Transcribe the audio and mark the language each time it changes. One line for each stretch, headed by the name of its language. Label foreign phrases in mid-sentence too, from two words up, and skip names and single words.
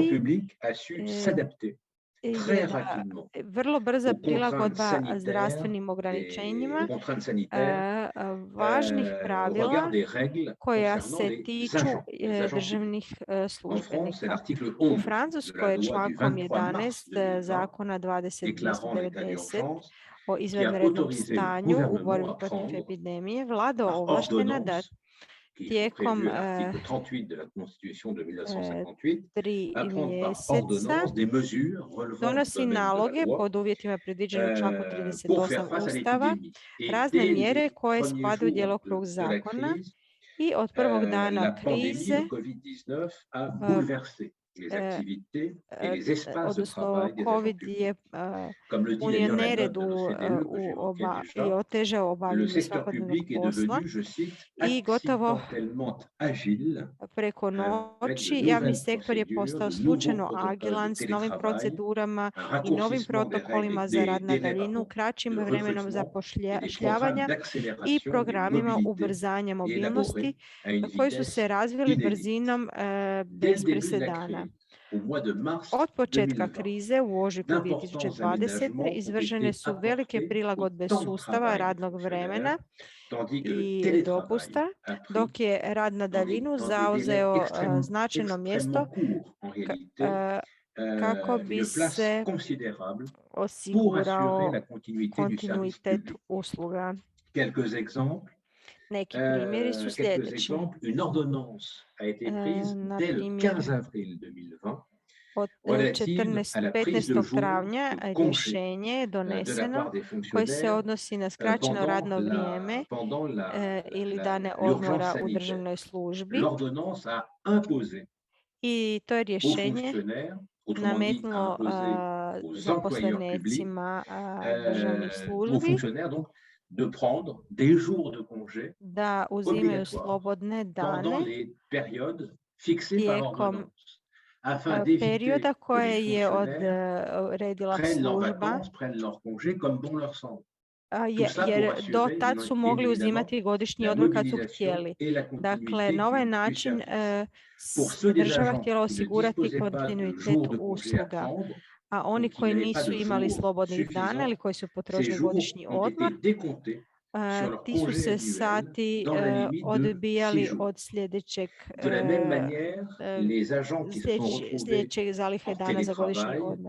Croatian: Prvi
French: publique a su s'adapter très
Croatian: je da
French: rapidement
Croatian: vrlo brza
French: aux contraintes
Croatian: prilagodba
French: sanitaires,
Croatian: zdravstvenim
French: aux
Croatian: ograničenjima,
French: contraintes sanitaires,
Croatian: važnih
French: au
Croatian: pravila
French: regard des règles
Croatian: koja
French: concernant
Croatian: se
French: les
Croatian: tiču
French: agents publics.
Croatian: državnih
French: En France, c'est
Croatian: službenika.
French: l'article
Croatian: U
French: 11 de la
Croatian: Francuskoj je
French: loi du
Croatian: člankom
French: 23 mars
Croatian: 11
French: 2020
Croatian: zakona
French: déclarant l'état
Croatian: 20.290
French: d'urgence
Croatian: o
French: qui a
Croatian: izvanrednom
French: autorisé le
Croatian: stanju u
French: gouvernement
Croatian: borbi
French: à
Croatian: protiv
French: prendre
Croatian: epidemije, vlada
French: par
Croatian: ovlaštena da
French: ordonnance, qui est
Croatian: tijekom
French: prévu à l'article 38 de la Constitution de 1958,
Croatian: 3
French: à prendre par
Croatian: mjeseca
French: ordonnance des mesures relevant du
Croatian: donosi
French: domaine de la
Croatian: naloge
French: loi
Croatian: pod uvjetima predviđenim u članku
French: pour faire
Croatian: 38
French: face à
Croatian: Ustava,
French: l'épidémie. Et
Croatian: razne
French: dès
Croatian: mjere
French: les
Croatian: koje
French: premiers
Croatian: spadaju u
French: jours
Croatian: djelokrug
French: de la
Croatian: zakona
French: crise,
Croatian: i od prvog dana
French: la pandémie
Croatian: krize,
French: de Covid-19 a bouleversé les activités et les espaces de
Croatian: odnosno
French: travail des agents
Croatian: COVID
French: publics.
Croatian: je
French: Comme le dit
Croatian: unio
French: d'ailleurs la note
Croatian: neredu
French: de l'OCDE que j'évoquais
Croatian: i
French: déjà,
Croatian: otežao
French: le
Croatian: obavljanje
French: secteur
Croatian: svakodnevnog
French: public est
Croatian: posla
French: devenu, je cite,
Croatian: i gotovo
French: accidentellement agile
Croatian: preko
French: avec de
Croatian: noći javni
French: nouvelles
Croatian: sektor je
French: procédures,
Croatian: postao
French: de nouveaux
Croatian: slučajno
French: protocoles
Croatian: agilan
French: de
Croatian: s novim
French: télétravail,
Croatian: procedurama
French: un
Croatian: i novim
French: raccourcissement des
Croatian: protokolima
French: règles,
Croatian: za rad na
French: des délais,
Croatian: daljinu,
French: pardon,
Croatian: kraćim
French: de
Croatian: vremenom
French: recrutement et des programmes
Croatian: zapošljavanja i
French: d'accélération des
Croatian: programima
French: mobilités
Croatian: ubrzanja mobilnosti
French: élaborés à une
Croatian: koji su
French: vitesse
Croatian: se razvili
French: inédite.
Croatian: brzinom
French: Dès
Croatian: bez
French: le début de la
Croatian: presedana.
French: crise, au mois de mars
Croatian: Od početka
French: 2020,
Croatian: krize u ožujku
French: d'importants
Croatian: 2020.
French: aménagements ont
Croatian: izvršene
French: été
Croatian: su velike
French: apportés
Croatian: prilagodbe
French: au temps de
Croatian: sustava
French: travail des
Croatian: radnog vremena
French: fonctionnaires, tandis que le
Croatian: i
French: télétravail
Croatian: dopusta,
French: a pris
Croatian: dok je rad na daljinu
French: dans des délais
Croatian: zauzeo značajno mjesto
French: extrêmement courts en réalité,
Croatian: kako bi
French: une place
Croatian: se
French: considérable pour
Croatian: osigurao
French: assurer la continuité du service
Croatian: kontinuitet
French: public.
Croatian: usluga.
French: Quelques exemples.
Croatian: Neki primjeri su
French: Quelques
Croatian: sljedeći.
French: exemples. Une ordonnance a été prise
Croatian: Na
French: dès le
Croatian: primjer,
French: 15 avril 2020
Croatian: od
French: relative à la prise de
Croatian: 15.
French: jours
Croatian: travnja
French: de congé
Croatian: rješenje je
French: de la
Croatian: doneseno
French: part des
Croatian: koje se
French: fonctionnaires
Croatian: odnosi na skraćeno radno vrijeme ili dane odmora u državnoj službi
French: L'ordonnance a imposé
Croatian: i to je
French: aux
Croatian: rješenje
French: fonctionnaires, autrement dit, a
Croatian: nametnulo
French: imposé aux employeurs publics,
Croatian: zaposlenicima državnih
French: aux
Croatian: službi
French: fonctionnaires donc de prendre des jours de congé
Croatian: da uzimaju
French: obligatoires
Croatian: slobodne
French: pendant
Croatian: dane
French: les périodes fixées par
Croatian: tijekom
French: l'ordonnance, afin d'éviter
Croatian: perioda
French: que
Croatian: koje
French: les
Croatian: je
French: fonctionnaires
Croatian: odredila
French: prennent leurs
Croatian: služba,
French: vacances, prennent leurs congés comme bon leur semble.
Croatian: jer do tad su mogli uzimati godišnji odmor kad su htjeli. Dakle, na ovaj način država htjela osigurati kontinuitet usluga, a oni koji nisu imali slobodnih dana ili koji su potrošili godišnji odmor, ti su se sati odbijali od sljedećeg zalihe dana za godišnji odmor.